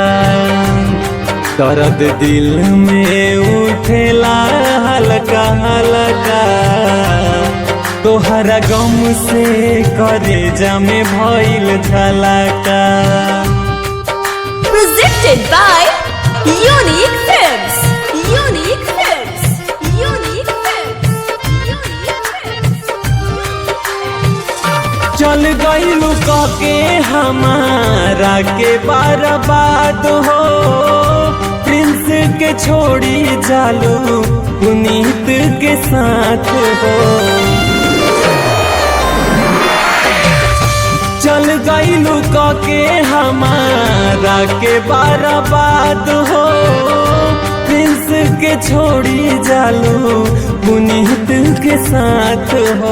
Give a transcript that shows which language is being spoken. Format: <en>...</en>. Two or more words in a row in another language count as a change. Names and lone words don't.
<bho>दर्द दिल में उठेला हल्का हल्का, तोहरा गम से करेजा में भइल झलका।</bho> <en>Presented by Unique Films. Unique Films. Unique Films. Unique Films.</en> <bho>चल गईलू के हमारा के बर्बाद हो, प्रिंस के छोड़ी जालू पुनीत के साथ हो। चल गईलू के हमारा के बर्बाद हो, प्रिंस के छोड़ी जालू पुनीत के साथ हो।</bho>